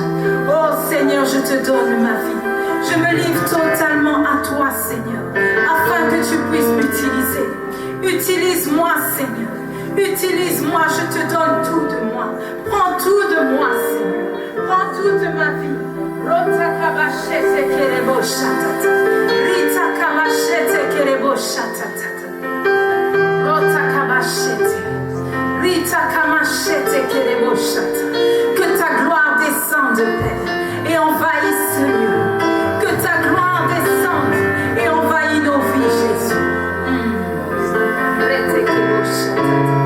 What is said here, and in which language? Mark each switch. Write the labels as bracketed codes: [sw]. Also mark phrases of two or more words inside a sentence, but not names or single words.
[fr] Oh, Seigneur, je te donne ma vie. Je me livre totalement à toi, Seigneur, afin que tu puisses m'utiliser. Utilise-moi, Seigneur. Utilise-moi, je te donne tout de moi. Prends tout de moi, Seigneur. Prends toute ma vie. Rotakamachete kelebosha tata. Ritakamachete kelebosha tata. Rotakamachete. Ritakamachete kelebosha tata. Que ta gloire descende, Père, et envahisse ce lieu. Que ta gloire descende et envahisse nos vies, Jésus. Retekebosha tata.